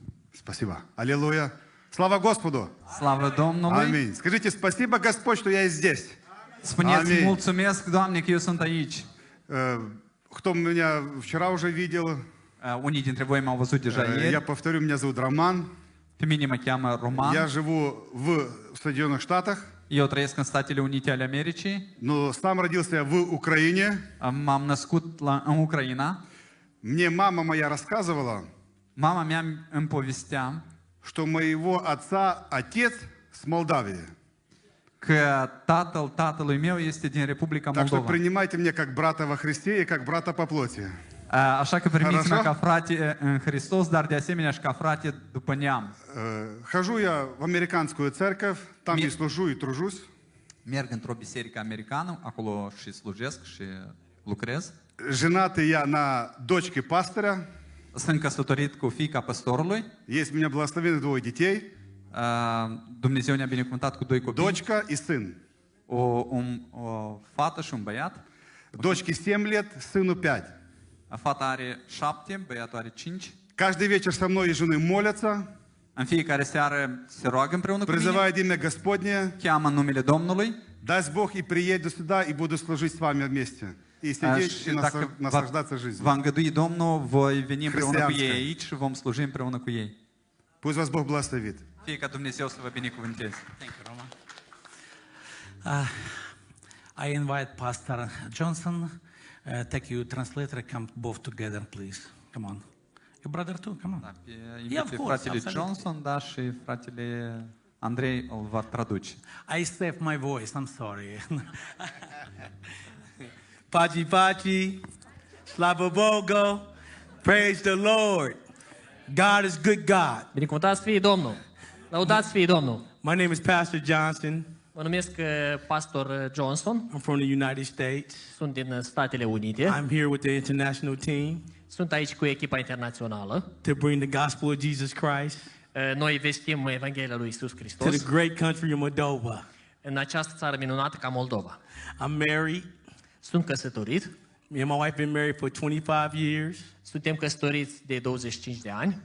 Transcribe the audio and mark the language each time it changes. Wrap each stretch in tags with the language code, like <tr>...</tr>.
<ru>Спасибо. Аллилуйя. Слава Господу.</ru> <ro>Slavă Domnului.</ro> <ru>Аминь. Скажите, спасибо, Господь, что я здесь.</ru> <ro>Spuneți, mulțumesc, Doamne, că eu sunt aici.</ro> <ru>Кто меня вчера уже видел,</ru> <ro>Unii dintre voi m-au văzut deja</ro> <ru>я</ru> <ro>ieri.</ro> <ru>повторю, меня зовут Роман.</ru> <ro>Pe mine mă cheamă Roman.</ro> <ru>Я живу в Соединенных Штатах.</ru> <ro>Eu trăiesc în Statele Unite ale Americii.</ro> <ru>Но сам родился я в Украине.</ru> <ro>M-am născut în Ucraina.</ro> <ru>Мне мама моя рассказывала,</ru> <ro>Mama mea îmi povestea</ro> <ru>что моего отца отец с Молдавии.</ru> <ro>că tatălui meu este din Republica</ro> <ru>Так что</ru> <ro>Moldova.</ro> <ru>принимайте меня как брата во Христе и как брата по плоти.</ru> <ro>Așa că primiți-mă ca frate în Hristos, dar de asemenea și ca frate după neam.</ro> <ru>Хожу я в американскую церковь, там и служу, и тружусь.</ru> <ro>Merg într-o biserică americană, acolo și slujesc și lucrez.</ro> <ru>Женатый я на дочке пастыря.</ru> <ro>Sunt căsătorit cu fiica păstorului.</ro> <ru>Есть у меня благословенных двое детей.</ru> <ro>Dumnezeu ne-a binecuvântat cu 2 copii.</ro> <ru>Дочка и сын.</ru> <ro>O fată și un băiat.</ro> <ru>Дочке 7 лет, сыну 5.</ru> <ro>Fata are 7, băiatul are 5.</ro> <ru>Каждый вечер со мной и женой молятся.</ru> <ro>În fiecare seară se roagă împreună cu mine,</ro> <ru>призывает имя Господне.</ru> <ro>cheamă în numele Domnului.</ro> <ru>Даст Бог и приеду сюда, и буду служить с вами вместе. И сидеть,</ru> <ro>Și</ro> <ru>и</ru> <ro>dacă</ro> <ru>наслаждаться жизнью.</ru> <ro>va îngădui Domnul, voi veni împreună cu ei</ro> <ru>Христианская.</ru> <ro>aici și vom sluji împreună cu ei.</ro> <ru>Пусть вас Бог благословит.</ru> <ro>Fie ca Dumnezeu să vă binecuvânteze.</ro> <en>Thank you, Roma. I invite Pastor Johnson. Take you translator. Come both together, please. Come on. Your brother too. Come on.</en> <ro>Da,</ro> <en>Yeah, of</en> <ro>pe</ro> <en>course,</en> <ro>fratele absolut. Johnson, da, și fratele Andrei îl va traduce.</ro> <en>I saved my voice. I'm sorry. Pachi Pachi,</en> <ru>Slava Bogo,</ru> <en>praise the Lord. God is good God.</en> <ro>Binecuvântat să fie Domnul! Lăudați să fie Domnul!</ro> <en>My name is Pastor Johnson.</en> <ro>Mă numesc Pastor Johnson,</ro> <en>I'm from the United States.</en> <ro>sunt din Statele Unite,</ro> <en>I'm here with the international team</en> <ro>sunt aici cu echipa internațională.</ro> <en>to bring the gospel of Jesus Christ</en> <ro>Noi vestim Evanghelia lui Iisus</ro> <en>to</en> <ro>Hristos</ro> <en>the great country of Moldova.</en> <ro>în această țară minunată ca Moldova.</ro> <en>I'm married.</en> <ro>Sunt căsătorit,</ro> <en>Me and my wife been married for 25 years.</en> <ro>suntem căsătoriți de 25 de ani,</ro>